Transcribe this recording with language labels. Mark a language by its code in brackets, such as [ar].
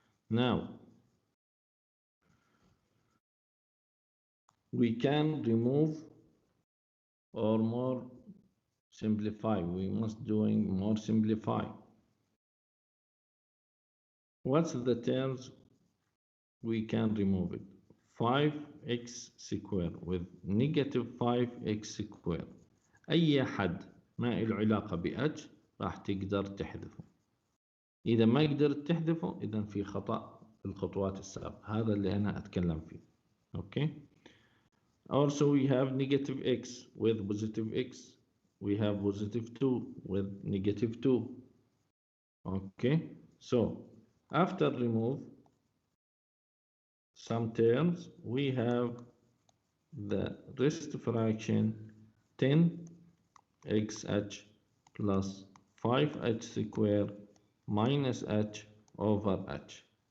[en] Now we can remove or more simplify. We must doing more simplify. What's the terms we can remove it? 5x square with negative 5x square. [ar] أي حد ما له علاقة بh راح تقدر تحذفه. إذا ما قدرت تحذفه إذا في خطأ في الخطوات السابقة. هذا اللي أنا أتكلم فيه. Okay. [en] Also we have negative x with positive x. We have positive 2 with negative 2. Okay, so after remove some terms, we have the rest fraction 10xh plus 5h squared minus h over h.